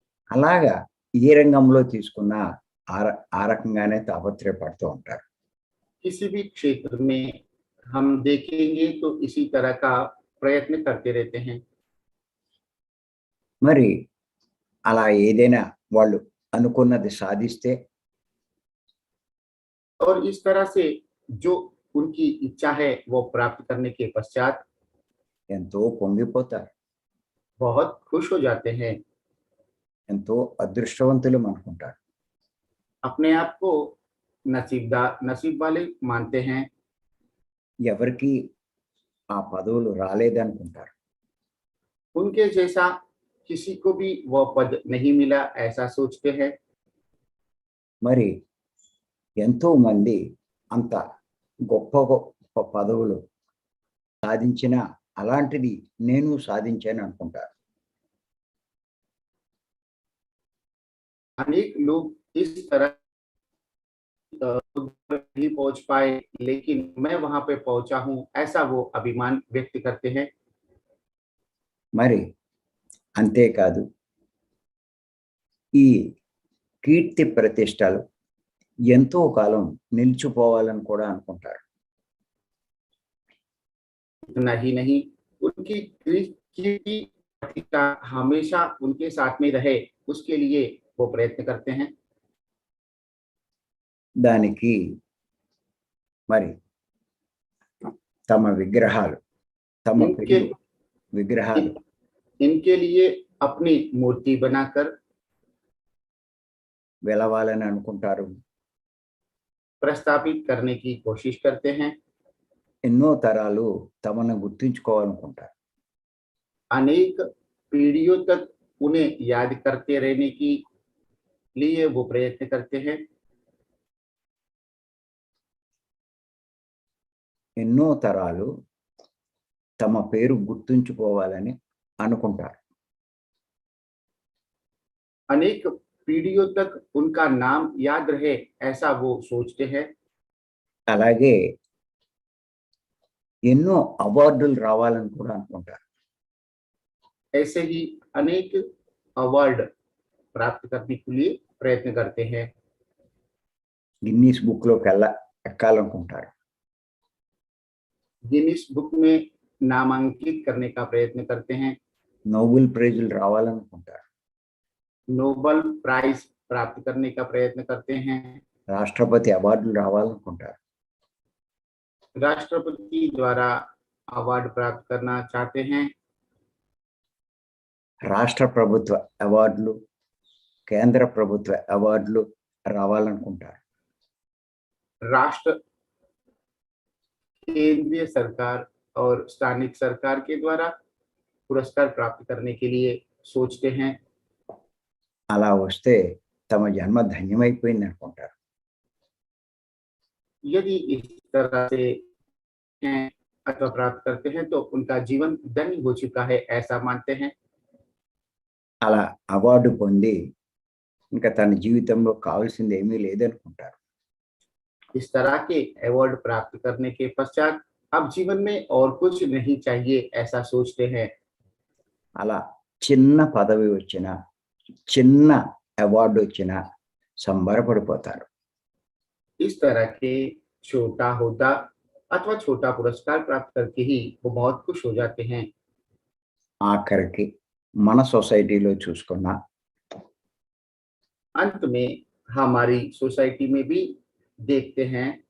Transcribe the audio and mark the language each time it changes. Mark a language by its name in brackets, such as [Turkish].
[Telugu] అలాగా ఏ రంగంలో తీసుకున్నా ఆ రకంగానే తాపత్రయపడుతూ ఉంటారు. [Hindi] किसी भी क्षेत्र में हम देखेंगे तो इसी तरह का प्रयत्न करते रहते हैं। [Telugu] మరి అలా ఏదైనా వాళ్ళు అనుకున్నది సాధిస్తే [Hindi] और इस तरह से जो उनकी इच्छा है वो प्राप्त करने के पश्चात [Telugu] ఎంతో పొంగిపోతారు, [Hindi] बहुत खुश हो जाते हैं, [Telugu] ఎంతో అదృష్టవంతులు అనుకుంటారు. [Hindi] अपने आप को नसीब वाले मानते हैं। [Telugu] ఎవరికి ఆ పదవులు రాలేదనుకుంటారు. [Hindi] उनके जैसा किसी को भी वो पद नहीं मिला ऐसा सोचते हैं। [Telugu] మరి ఎంతో మంది అంత గొప్ప గొప్ప పదవులు సాధించిన అలాంటిది నేను సాధించాను అనుకుంటారు. [Hindi] अनेक लोग इस तरह नहीं पहुंच पाए लेकिन मैं वहां पे पहुंचा हूं ऐसा वो अभिमान व्यक्त करते हैं। [Telugu] మరి అంతేకాదు, ఈ కీర్తి ప్రతిష్టలు ఎంతో కాలం నిలిచిపోవాలని కూడా అనుకుంటారు. [Hindi] इतना ही नहीं, उनकी कीर्ति प्रतिष्ठा हमेशा उनके साथ में रहे उसके लिए वो प्रयत्न करते हैं। [Telugu] దానికి మరి తమ విగ్రహాలు, తమ [Hindi] इनके [Telugu] విగ్రహాలు [Hindi] इनके लिए अपनी मूर्ति बनाकर [Telugu] వెలవాలని అనుకుంటారు. [Hindi] प्रस्तावित करने की कोशिश करते हैं। [Telugu] ఎన్నో తరాలు తమను గుర్తుంచుకోవాలనుకుంటారు. [Hindi] अनेक पीढ़ियों तक उन्हें याद करते रहने की लिए वो प्रयत्न करते हैं। [Telugu] ఎన్నో తరాలు తమ పేరు గుర్తుంచుకోవాలని అనుకుంటారు. [Hindi] अनेक पीढ़ियों तक उनका नाम याद रहे ऐसा वो सोचते हैं। [Telugu] అలాగే ఎన్నో అవార్డులు రావాలని కూడా అనుకుంటారు. [Hindi] ऐसे ही अनेक अवार्ड प्राप्त करने के लिए प्रयत्न करते हैं। [Telugu] గిన్నీస్ బుక్ లోకి ఎక్కాలనుకుంటారు. [Hindi] गिनीज बुक में नामांकित करने का प्रयत्न करते हैं। [Telugu] నోబెల్ ప్రైజులు రావాలనుకుంటారు. [Hindi] नोबल प्राइज प्राप्त करने का प्रयत्न करते हैं। [Telugu] రాష్ట్రపతి అవార్డులు రావాలనుకుంటారు. [Hindi] राष्ट्रपति द्वारा अवार्ड प्राप्त करना चाहते हैं। [Telugu] రాష్ట్ర ప్రభుత్వ అవార్డులు, కేంద్ర ప్రభుత్వ అవార్డులు రావాలనుకుంటారు. [Hindi] राष्ट्र, केंद्रीय सरकार और स्थानिक सरकार के द्वारा पुरस्कार प्राप्त करने के लिए सोचते हैं। [Telugu] అలా వస్తే తమ జన్మ ధన్యమైపోయింది అనుకుంటారు. [Hindi] यदि इस तरह से अथवा प्राप्त करते हैं तो उनका जीवन धन्य हो चुका है ऐसा मानते हैं। [Telugu] అలా అవార్డు పొంది ఇంకా తన జీవితంలో కావాల్సింది ఏమీ లేదనుకుంటారు. [Hindi] इस तरह के अवार्ड प्राप्त करने के पश्चात अब जीवन में और कुछ नहीं चाहिए ऐसा सोचते हैं। [Telugu] అలా చిన్న పదవి వచ్చినా, చిన్న అవార్డు వచ్చినా సంబరపడిపోతారు. [Hindi] इस तरह के छोटा होता अथवा छोटा पुरस्कार प्राप्त करके ही वो बहुत खुश हो जाते हैं। [Telugu] ఆఖరికి మన సొసైటీలో చూసుకున్నా [Hindi] अंत में हमारी सोसाइटी में भी देखते हैं